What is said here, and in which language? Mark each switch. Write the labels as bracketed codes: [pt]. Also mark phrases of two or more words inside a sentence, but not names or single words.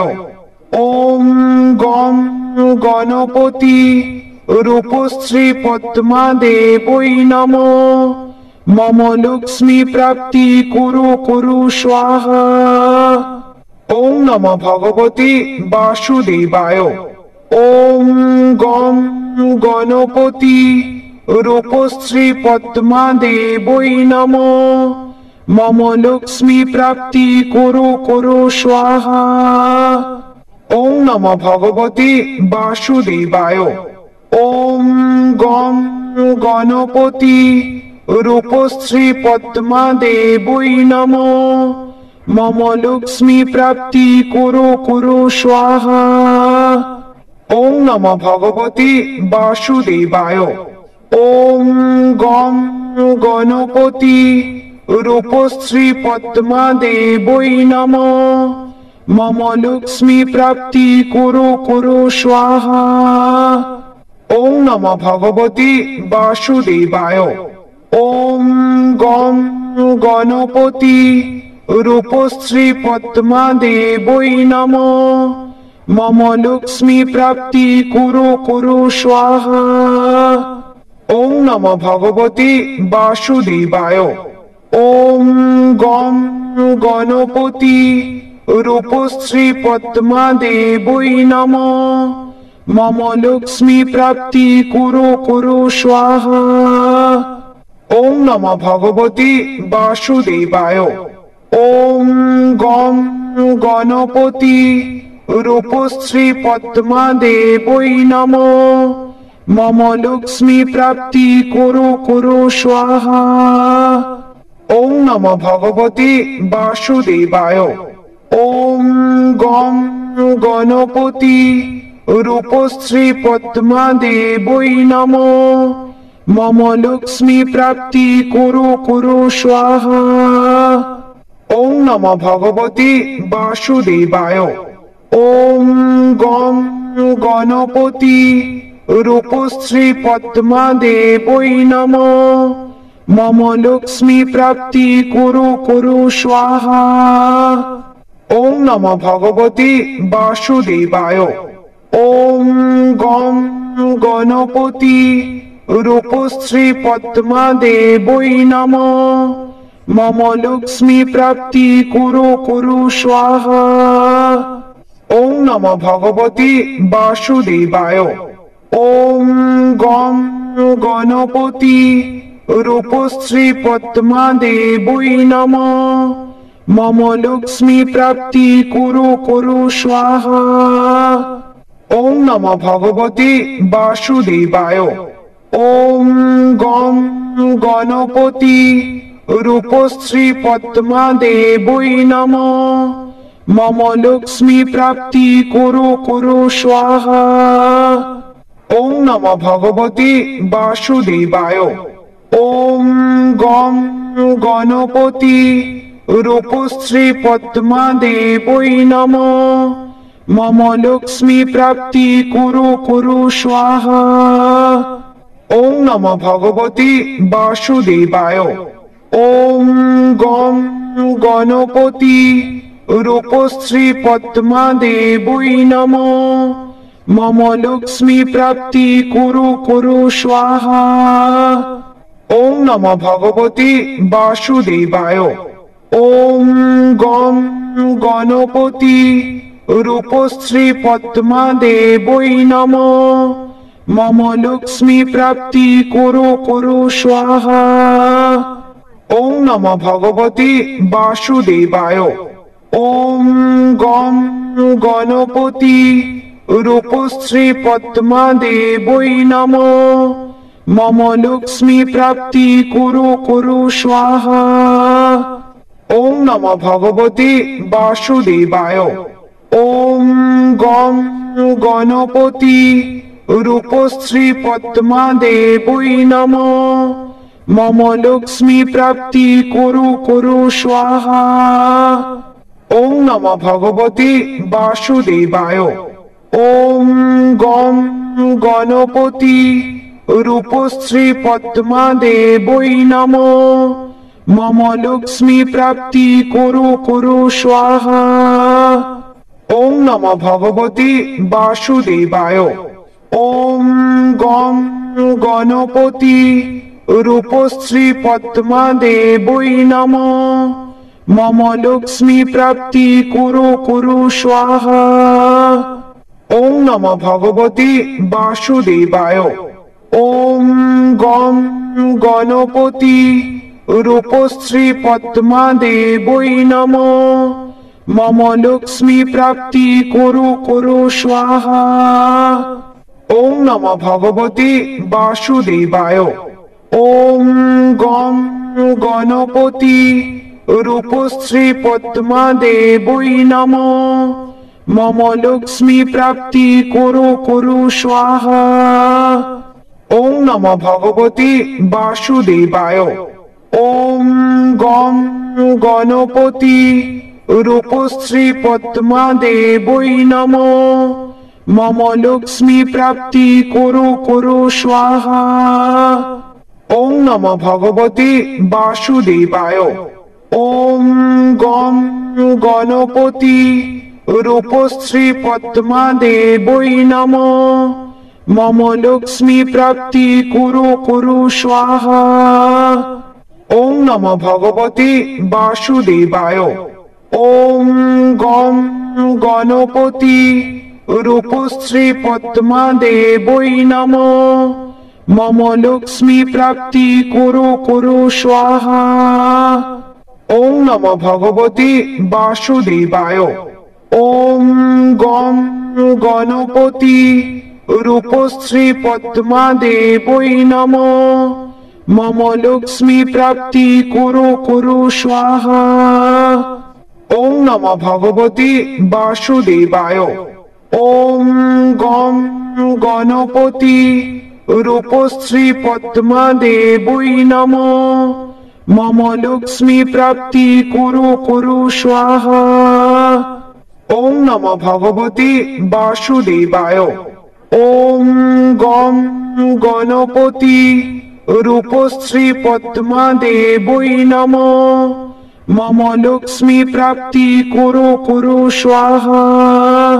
[sa] ओम गं गणपति रूपश्री पद्मादेवै नमः मम लक्ष्मी प्राप्ति कुरु कुरु स्वाहा। ओम नमः भगवते वासुदेवाय। ওম গং গণপতি রূপশ্রী পদ্মা দেবৈ নমঃ। মম লক্ষ্মী প্রাপ্তি কুরু কুরু স্বাহা। ওম নমঃ ভগবতে বাসুদেবায়। ওম গং গণপতি রূপশ্রী পদ্মা দেবৈ নমঃ। মম লক্ষ্মী প্রাপ্তি কুরু কুরু স্বাহা। ওম নমঃ ভগবতে বাসুদেবায়। ওম গং গণপতি রূপশ্রী পদ্মা দেবৈ নমঃ। মম লক্ষ্মী প্রাপ্তি কুরু কুরু স্বাহা। ওম নমঃ ভগবতে বাসুদেবায়। ওম গং গণপতি রূপশ্রী পদ্মা দেবৈ নমঃ। মম লক্ষ্মী প্রাপ্তি কুরু কুরু স্বাহা। ওম নমঃ ভগবতে বাসুদেবায়। ওম গং গণপতি রূপশ্রী পদ্মা দেবৈ নমঃ। মম লক্ষ্মী প্রাপ্তি কুরু কুরু স্বাহা। ওম নমঃ ভগবতে বাসুদেবায়। ওম গং গণপতি রূপশ্রী পদ্মা দেবৈ নমঃ। মম লক্ষ্মী প্রাপ্তি কুরু কুরু স্বাহা। ওম নমঃ ভগবতে বাসুদেবায়। ওম গং গণপতি রূপশ্রী পদ্মা দেবৈ নমঃ। মম লক্ষ্মী প্রাপ্তি কুরু কুরু স্বাহা। ওম নমঃ ভগবতে বাসুদেবায়। ওম গং গণপতি রূপশ্রী পদ্মা দেবৈ নমঃ। মম লক্ষ্মী প্রাপ্তি কুরু কুরু স্বাহা। ওম নমঃ ভগবতে বাসুদেবায়। ওম গং গণপতি রূপশ্রী পদ্মা দেবৈ নমঃ। মম লক্ষ্মী প্রাপ্তি কুরু কুরু স্বাহা। ওম নমঃ ভগবতে বাসুদেবায়। ওম গং গণপতি রূপশ্রী পদ্মা দেবৈ নমঃ। মম লক্ষ্মী প্রাপ্তি কুরু কুরু স্বাহা। ওম নমঃ ভগবতে বাসুদেবায়। ওম গং গণপতি রূপশ্রী পদ্মা দেবৈ নমঃ। মম লক্ষ্মী প্রাপ্তি কুরু কুরু স্বাহা। ওম নমঃ ভগবতে বাসুদেবায়। ওম গং গণপতি রূপশ্রী পদ্মা দেবৈ নমঃ। মম লক্ষ্মী প্রাপ্তি কুরু কুরু স্বাহা। ওম নমঃ ভগবতে বাসুদেবায়। ওম গং গণপতি রূপশ্রী পদ্মা দেবৈ নমঃ। মম লক্ষ্মী প্রাপ্তি কুরু কুরু স্বাহা। ওম নমঃ ভগবতে বাসুদেবায়। ওম গং গণপতি রূপশ্রী পদ্মা দেবৈ নমঃ। মম লক্ষ্মী প্রাপ্তি কুরু কুরু স্বাহা। ওম নমঃ ভগবতে বাসুদেবায়। ওম গং গণপতি রূপশ্রী পদ্মা দেবৈ নমঃ। মম লক্ষ্মী প্রাপ্তি কুরু কুরু স্বাহা। ওম নমঃ ভগবতে বাসুদেবায়। ওম গং গণপতি রূপশ্রী পদ্মা দেবৈ নমঃ। মম লক্ষ্মী প্রাপ্তি কুরু কুরু স্বাহা। ওম নমঃ ভগবতে বাসুদেবায়। ওম গং গণপতি রূপশ্রী পদ্মা দেবৈ নমঃ। মম লক্ষ্মী প্রাপ্তি কুরু কুরু স্বাহা। ওম নমঃ ভগবতে বাসুদেবায়। ওম গং গণপতি রূপশ্রী পদ্মা দেবৈ নমঃ। মম লক্ষ্মী প্রাপ্তি কুরু কুরু স্বাহা। ওম নমো ভগবতে বাসুদেবায়। ওম গম গণপতি রূপশ্রী পদ্মা দেবৈ নমঃ। মম লক্ষ্মী প্রাপ্তি কুরু কুরু স্বাহা। ওম নমো ভগবতে বাসুদেবায়। ওম গম গণপতি রূপশ্রী পদ্মা দেবৈ নমঃ। মম লক্ষ্মী প্রাপ্তি কুরু কুরু স্বাহা। ওম নমো ভগবতে বাসুদেবায়। ওম গম গণপতি রূপশ্রী পদ্মা দেবৈ নমঃ। মম লক্ষ্মী প্রাপ্তি কুরু কুরু স্বাহা। ওম নমো ভগবতে বাসুদেবায়। ওম গম গণপতি রূপশ্রী পদ্মা দেবৈ নমঃ। মম লক্ষ্মী প্রাপ্তি কুরু কুরু স্বাহা। ওম নমো ভগবতে বাসুদেবায়। ওম গম গণপতি রূপশ্রী পদ্মা দেবৈ নমঃ। মম লক্ষ্মী প্রাপ্তি কুরু কুরু স্বাহা। ওম নমো ভগবতে বাসুদেবায়। ওম গম গণপতি রূপশ্রী পদ্মা দেবৈ নমঃ। মম লক্ষ্মী প্রাপ্তি কুরু কুরু স্বাহা। ওম নমো ভগবতে বাসুদেবায়। ওম গম গণপতি রূপশ্রী পদ্মা দেবৈ নমঃ। মম লক্ষ্মী প্রাপ্তি কুরু কুরু স্বাহা। ওম নমো ভগবতে বাসুদেবায়। ওম গম গণপতি রূপশ্রী পদ্মা দেবৈ নমঃ। মম লক্ষ্মী প্রাপ্তি কুরু কুরু স্বাহা।